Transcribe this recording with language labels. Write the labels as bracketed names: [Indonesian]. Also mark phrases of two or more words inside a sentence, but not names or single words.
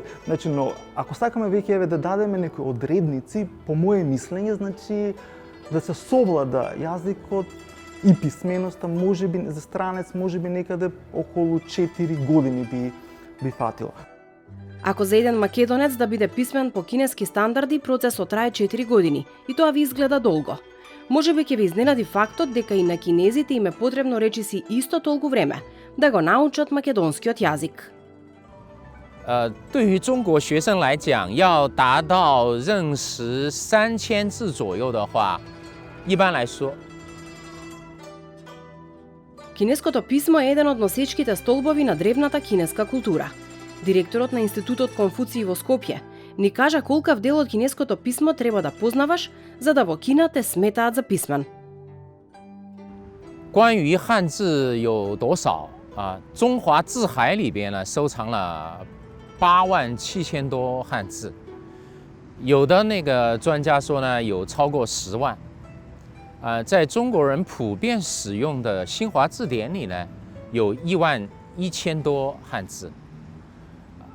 [Macedonian] Значи, но ако сакаме веќе да дадеме некои одредници, по мое мислење, значи да се совлада јазикот и писменоста, можеби за странец, можеби некаде околу 4 години би фатило. Ако за еден македонец да биде писмен по кинески стандарди, процесот трае 4 години и тоа ви изгледа долго. Можеби ќе ви изненади фактот дека и на кинезите им е потребно речиси исто толку време да го научат македонскиот јазик. [Chinese] 对于中国学生来讲，要达到认识3000字左右的话，一般来说， [Macedonian] Кинеското писмо е еден од носечките столбови на древната кинеска култура. Директорот на Институтот Конфуци во Скопје ни кажа колкав дел од кинеското писмо треба да познаваш за да во Кина те сметаат за писмен. [Chinese] 关于汉字有多少啊？中华字海里边呢，收藏了87000多汉字，有的那个专家说呢，有超过10万。在中国人普遍使用的新华字典里呢，有11000多汉字。